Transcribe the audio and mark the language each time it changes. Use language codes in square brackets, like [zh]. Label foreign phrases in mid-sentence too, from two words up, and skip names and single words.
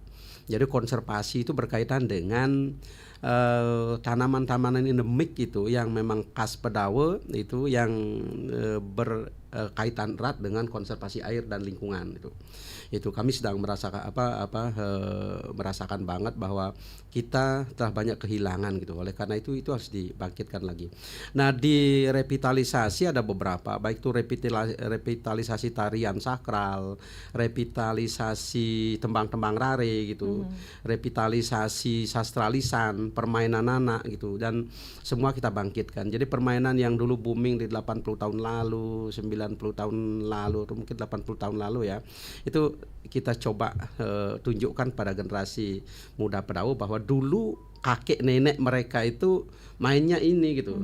[id] Jadi konservasi itu berkaitan dengan tanaman-tanaman endemik gitu yang memang khas Pedawe, itu yang berkaitan erat dengan konservasi air dan lingkungan itu kami sedang merasakan merasakan banget bahwa kita telah banyak kehilangan gitu. Oleh karena itu harus dibangkitkan lagi. Nah, di revitalisasi ada beberapa, baik itu revitalisasi tarian sakral, revitalisasi tembang-tembang rare gitu, revitalisasi sastra lisan, permainan anak gitu, dan semua kita bangkitkan. Jadi permainan yang dulu booming di 80 tahun lalu, 90 tahun lalu, atau mungkin 80 tahun lalu ya, itu kita coba tunjukkan pada generasi muda Pedawe bahwa dulu kakek nenek mereka itu mainnya ini gitu.